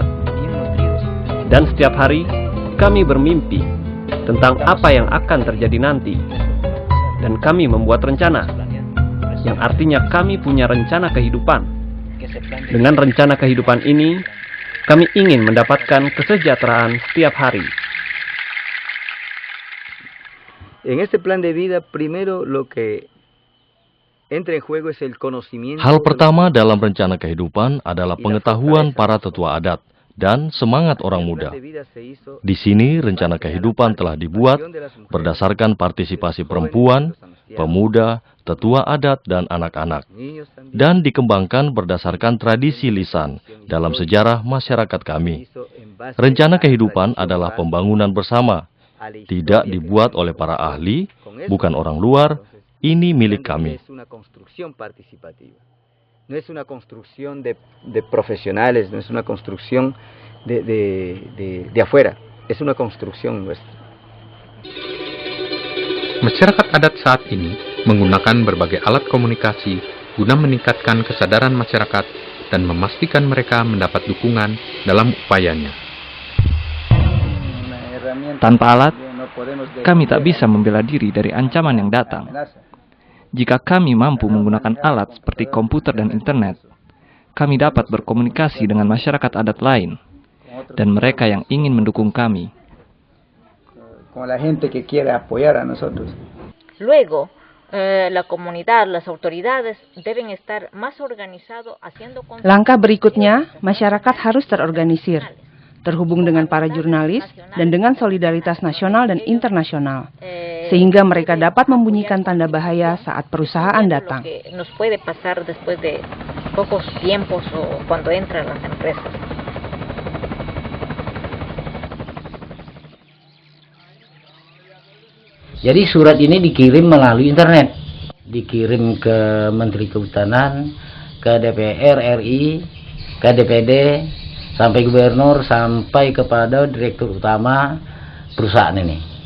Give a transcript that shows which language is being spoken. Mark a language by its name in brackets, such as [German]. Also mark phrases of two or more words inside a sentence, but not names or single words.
[Indonesian] Dan setiap hari, kami bermimpi tentang apa yang akan terjadi nanti. Dan kami membuat rencana, yang artinya kami punya rencana kehidupan. Dengan rencana kehidupan ini, kami ingin mendapatkan kesejahteraan setiap hari. [Spanish] En este plan de vida, primero lo que entra en juego es el conocimiento. [Indonesian] Hal pertama dalam rencana kehidupan adalah pengetahuan para tetua adat dan semangat orang muda. Di sini rencana kehidupan telah dibuat berdasarkan partisipasi perempuan, pemuda, tetua adat, dan anak-anak, dan dikembangkan berdasarkan tradisi lisan dalam sejarah masyarakat kami. Rencana kehidupan adalah pembangunan bersama, tidak dibuat oleh para ahli, bukan orang luar, ini milik kami. [Spanish] No es una construcción de profesionales, no es una construcción de afuera, es una construcción nuestra. [Indonesian] Masyarakat adat saat ini menggunakan berbagai alat komunikasi guna meningkatkan kesadaran masyarakat dan memastikan mereka mendapat dukungan dalam upayanya. Tanpa alat, kami tak bisa membela diri dari ancaman yang datang. Jika kami mampu menggunakan alat seperti komputer dan internet, kami dapat berkomunikasi dengan masyarakat adat lain dan mereka yang ingin mendukung kami. [Spanish] Luego, la comunidad, las autoridades deben estar más organizado haciendo. [Indonesian] Langkah berikutnya, masyarakat harus terorganisir, terhubung dengan para jurnalis dan dengan solidaritas nasional dan internasional, sehingga mereka dapat membunyikan tanda bahaya saat perusahaan datang. [Spanish] Nos puede pasar después de pocos tiempos o cuando entran las empresas. [Indonesian] Jadi surat ini dikirim melalui internet, dikirim ke Menteri Kehutanan, ke DPR RI, ke DPD, sampai gubernur, sampai kepada direktur utama perusahaan ini.